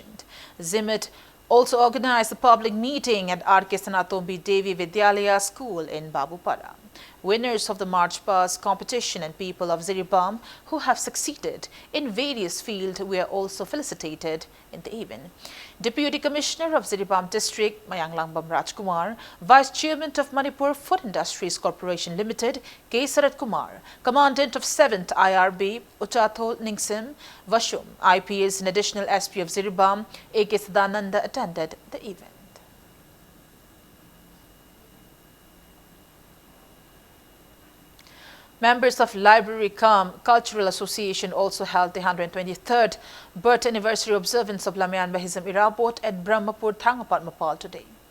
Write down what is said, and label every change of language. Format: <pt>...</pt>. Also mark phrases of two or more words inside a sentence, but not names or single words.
<en>GMED also organized a public meeting at R.K. Sanatombi Devi Vidyalaya School in Babupara. Winners of the March Past competition and people of Ziribam who have succeeded in various fields were also felicitated in the event. Deputy Commissioner of Ziribam District, Mayanglangbam Rajkumar, Vice Chairman of Manipur Food Industries Corporation Limited, K. Sarat Kumar, Commandant of 7th IRB, Uchato Ningsim Vashum, IPS and Additional SP of Ziribam, A.K. Sadananda attended the event. Members of Library Cum Cultural Association also held the 123rd birth anniversary observance of Lamyan Hizam Irabot at Brahmapur, Thangapat, Mapal today.</en>